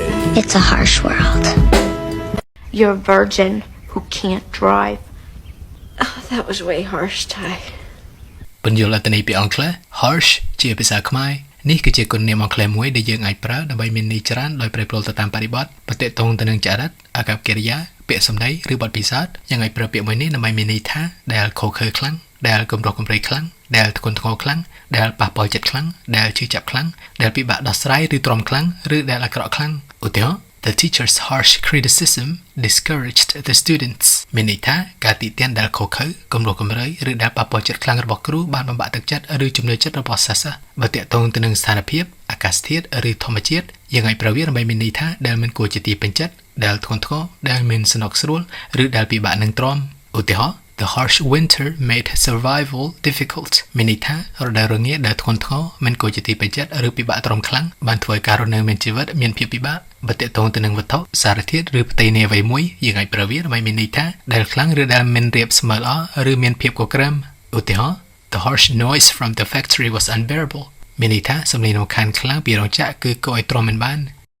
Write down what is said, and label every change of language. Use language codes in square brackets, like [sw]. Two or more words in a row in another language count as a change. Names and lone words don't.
[en] It's a harsh world. You're a virgin who can't drive. Oh, that was way harsh, Ty. [km] បញ្យលអត្ថន័យពីអង់គ្លេស harsh ជាភាសាខ្មែរនេះគឺជាគុណនាមអង់គ្លេសមួយដែលយើងអាចប្រើដើម្បីមានន័យច្រើនដោយប្រែប្រួលទៅតាមបរិបទប្រតិទងទៅនឹងចរិតអាកប្បកិរិយាពាក្យសម្ដីឬបទពិសោធន៍យើងអាចប្រើពាក្យមួយនេះដើម្បីមានន័យថាដែលខុសខើខ្លាំងដែលគំរោះ កំព្រៃខ្លាំងដែលធ្ងន់ធ្ងរខ្លាំងដែលប៉ះពាល់ចិត្តខ្លាំងដែលឈឺចាប់ខ្លាំងដែលពិបាកដោះស្រាយឬទ្រាំខ្លាំងឬដែលអាក្រក់ខ្លាំងឧទាហរណ៍ [en] The teacher's harsh criticism discouraged the students [km] មានន័យថាការទីទានដែលខុសខើគំរោះ កំរើយឬដែលប៉ះពាល់ចិត្តខ្លាំងរបស់គ្រូបានបំបាក់ទឹកចិត្តឬជំនឿចិត្តរបស់សិស្សបើទាក់ទងទៅនឹងស្ថានភាពអាកាសធាតុឬធម្មជាតិយើងអាច ប្រើវាដើម្បីមានន័យថាដែលមិនគួរជាទីពេញចិត្តដែលធ្ងន់ធ្ងរដែលមិនសំណុកស្រួលឬដែលពិបាកនឹងទ្រាំឧទាហរណ៍ [en] The harsh winter made survival difficult [km] មានន័យថារដូវរងាដែលធ្ងន់ធ្ងរមិនគួរជាទីពេញចិត្តឬពិបាកទ្រាំខ្លាំងបានធ្វើឲ្យការរស់នៅមានជីវិតមានភាពពិបាកបើទាក់ទងទៅនឹងវត្ថុសារធាតុឬផ្ទៃនៃអ្វីមួយយើងអាចប្រើវាដើម្បីមានន័យថាដែលខ្លាំងឬដែលមិនរាបស្មើល្អឬមានភាពកក្រឹមឧទាហរណ៍ [en] The harsh noise from the factory was unbearable [km] មានន័យថាសំឡេងរំខានខ្លាំងពីរោងចក្រគឺគួរឲ្យទ្រាំមិនបាន